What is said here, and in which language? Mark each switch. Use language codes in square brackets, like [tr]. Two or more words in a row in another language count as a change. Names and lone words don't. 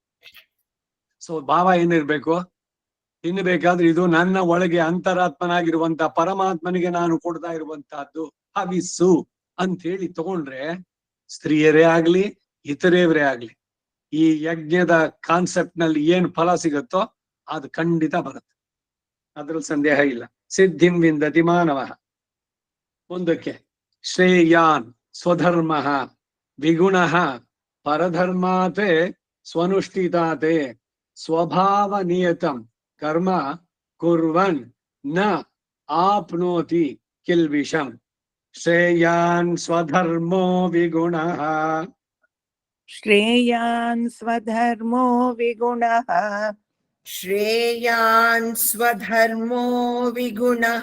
[kn] ಸೊ ಭಾವ ಏನಿರ್ಬೇಕು, ತಿನ್ನಬೇಕಾದ್ರೆ ಇದು ನನ್ನ ಒಳಗೆ ಅಂತರಾತ್ಮನಾಗಿರುವಂತ ಪರಮಾತ್ಮನಿಗೆ ನಾನು ಕೊಡ್ತಾ ಇರುವಂತಹದ್ದು ಹವಿಸ್ಸು ಅಂತ ಹೇಳಿ ತಗೊಂಡ್ರೆ, ಸ್ತ್ರೀಯರೇ ಆಗ್ಲಿ ಇತರೆಯವರೇ ಆಗ್ಲಿ, ಈ ಯಜ್ಞದ ಕಾನ್ಸೆಪ್ಟ್ ನಲ್ಲಿ ಏನ್ ಫಲ ಸಿಗುತ್ತೋ ಅದು ಖಂಡಿತ ಬರುತ್ತೆ, ಅದ್ರಲ್ಲಿ ಸಂದೇಹ ಇಲ್ಲ. [sa] ಸಿದ್ಧಿಂ ವಿಂದತಿ ಮಾನವ. ಮುಂದಕ್ಕೆ ಶ್ರೇಯಾನ್ ಸ್ವಧರ್ಮ ವಿಗುಣ ಪರಧರ್ಮಾತೆ ಸ್ವನುಷ್ಠಿತಾತೆ ಸ್ವಭಾವ ನಿಯತಂ ಕರ್ಮ ಕುರ್ವನ್ ನ ಆಪ್ನೋತಿ ಕಿಲ್ಬಿಷಂ. ಶ್ರೇಯಾನ್ ಸ್ವಧರ್ಮೋ ವಿಗುಣ. ಶ್ರೇಯಾನ್ ಸ್ವಧರ್ಮೋ ವಿಗುಣಃ. ಶ್ರೇಯಾನ್ ಸ್ವಧರ್ಮೋ ವಿಗುಣಃ.